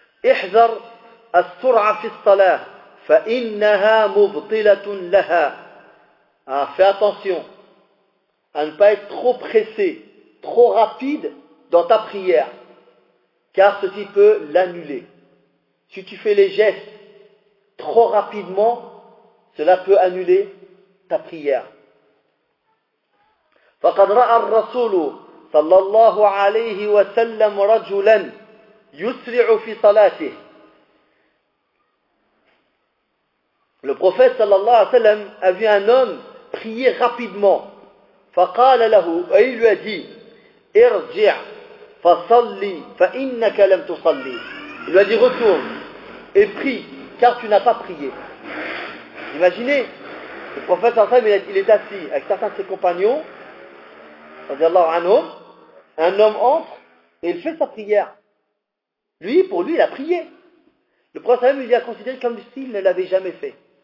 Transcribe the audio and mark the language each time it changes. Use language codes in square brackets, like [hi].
[ar] احذر السرعة في الصلاة فإنها مبطلة لها. [fr] Fais attention à ne pas être trop pressé, trop rapide dans ta prière, car ceci peut l'annuler. Si tu fais les gestes trop rapidement, cela peut annuler ta prière. [ar] فقد رأى الرسول صلى الله عليه وسلم رجلا يسرع في صلاته. [fr] Le prophète sallallahu alayhi wa sallam a vu un homme prier rapidement. [ar] فقال له, [fr] et il lui a dit, [ar] ارجع فصلي فإنك لم تصلي. [fr] Il lui a dit, retourne et prie car tu n'as pas prié. Imaginez, le prophète sallallahu alayhi wa sallam, il est assis avec certains de ses compagnons, radiallahu anhu, un homme entre et il fait sa prière. Lui, pour lui, il a prié. Le prophète sallallahu alayhi wa sallam, il l'a considéré comme s'il ne l'avait jamais fait.